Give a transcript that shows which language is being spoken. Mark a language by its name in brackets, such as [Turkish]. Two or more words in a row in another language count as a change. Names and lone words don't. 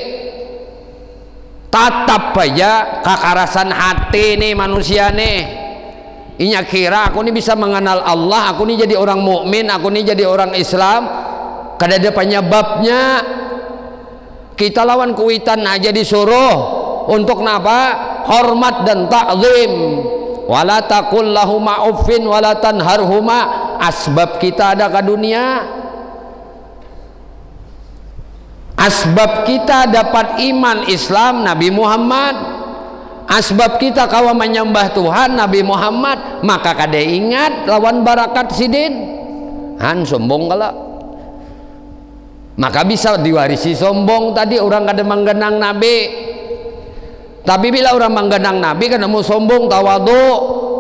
[Banjar] Tatap aja kakarasan hati nih manusia nih. Inya kira aku nih bisa mengenal Allah, aku nih jadi orang mukmin, aku nih jadi orang Islam. Kada ada penyebabnya. Kita lawan kuitan aja disuruh untuk napa? Hormat dan takzim. [Arabic] ولا تقل لهما أف ولا تنهرهما. [Banjar] Asbab kita ada ke dunia, asbab kita dapat iman Islam Nabi Muhammad, asbab kita kawa menyembah Tuhan Nabi Muhammad, maka kada ingat lawan barakat sidin han sombong kala, maka bisa diwarisi sombong tadi. Orang kada menggenang Nabi, tapi bila orang menggenang Nabi kada mau sombong tawadu.